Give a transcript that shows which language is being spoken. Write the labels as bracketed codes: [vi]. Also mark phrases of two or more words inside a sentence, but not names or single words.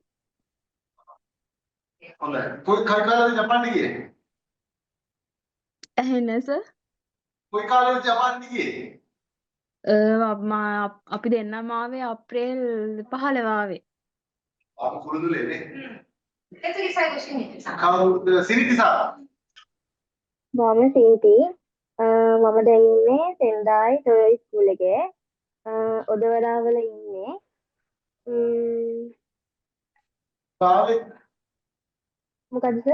[si] හොඳයි. කොයි කාලේද ජපානට ගියේ? එහෙනස කොයි කාලේද ජපානට ගියේ? අපි දෙන්නම ආවේ අප්‍රේල් 15 ආවේ. ආ කුරුදුලේ නේ. [ja] で次最後シニティさん。 [si] කවුද සිරිති සර්? මම සිරිති. මම දැන් ඉන්නේ සෙන්දායි ටොයෝ ස්කූල් එකේ. ඔදවලාවල ඉන්නේ. කාලේ මොකද සර්?